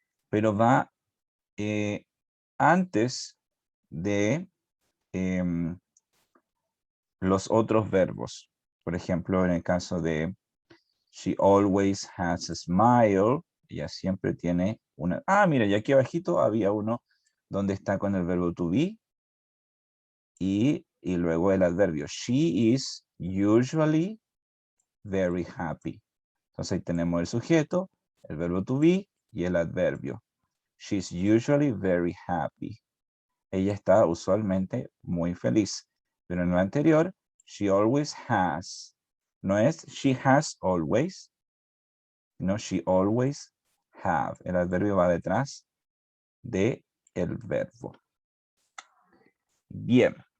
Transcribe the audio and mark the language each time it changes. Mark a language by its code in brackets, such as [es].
[es] Pero va antes de los otros verbos. Por ejemplo, en el caso de [en] she always has a smile. [es] Ella siempre tiene una... Ah, mira, y aquí abajito había uno donde está con el verbo to be. Y luego el adverbio. [en] She is usually very happy. [es] Entonces ahí tenemos el sujeto, el verbo to be y el adverbio. [en] She's usually very happy. [es] Ella está usualmente muy feliz. Pero en lo anterior, [en] she always has. [es] No es [en] she has always. No, she always have. [es] El adverbio va detrás de el verbo. Bien.